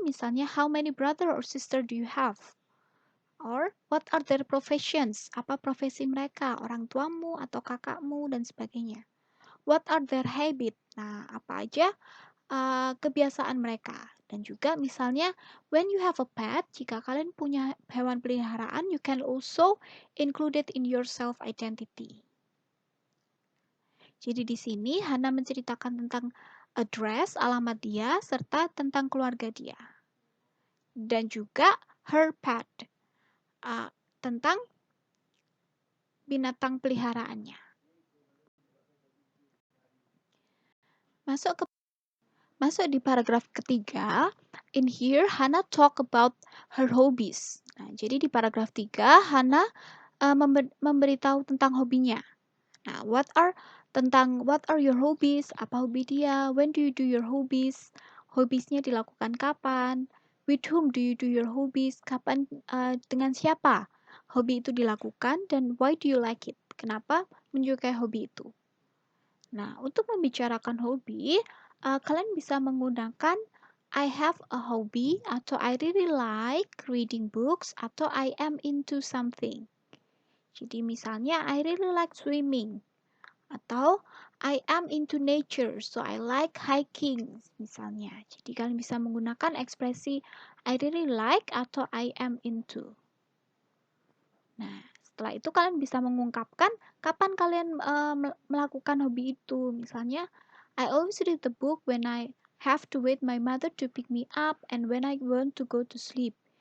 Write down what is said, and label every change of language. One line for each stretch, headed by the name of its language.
Indonesian: Misalnya
English: how many brother or sister do you have? Or what are their professions?
Indonesian: Apa profesi mereka? Orang tuamu atau kakakmu dan sebagainya.
English: What are their habit?
Indonesian: Nah, apa aja kebiasaan mereka? Dan juga misalnya
English: when you have a pet,
Indonesian: jika kalian punya hewan peliharaan,
English: you can also include it in your self identity.
Indonesian: Jadi di sini Hana menceritakan tentang address, alamat dia, serta tentang keluarga dia. Dan juga
English: her pet,
Indonesian: tentang binatang peliharaannya. Masuk di paragraf ketiga,
English: in here Hana talk about her hobbies.
Indonesian: Nah, jadi di paragraf 3 Hana memberitahu tentang hobinya.
English: Nah, what are your hobbies?
Indonesian: Apa hobi dia?
English: When do you do your hobbies?
Indonesian: Hobbiesnya dilakukan kapan?
English: With whom do you do your hobbies?
Indonesian: Kapan dengan siapa hobi itu dilakukan dan
English: why do you like it?
Indonesian: Kenapa menyukai hobi itu? Nah, untuk membicarakan hobi, kalian bisa menggunakan
English: I have a hobby
Indonesian: atau
English: I really like reading books
Indonesian: atau
English: I am into something.
Indonesian: Jadi misalnya
English: I really like swimming atau I am into nature, so I like hiking misalnya.
Indonesian: Jadi kalian bisa menggunakan ekspresi
English: I really like
Indonesian: atau
English: I am into.
Indonesian: Nah, setelah itu kalian bisa mengungkapkan kapan kalian melakukan hobi itu. Misalnya,
English: I always read the book when I have to wait my mother to pick me up and when I want to go to sleep.